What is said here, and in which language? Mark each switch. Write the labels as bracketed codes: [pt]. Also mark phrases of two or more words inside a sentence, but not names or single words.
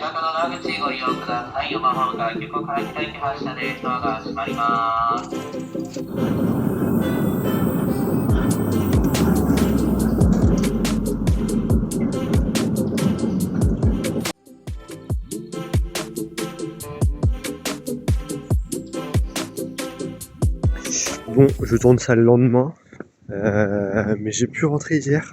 [ja] ド口ご利用ください。4番ホームから急行から北行き発車でドアが閉まります。 [fr] Bon, je tourne ça le lendemain, mais j'ai pu rentrer hier.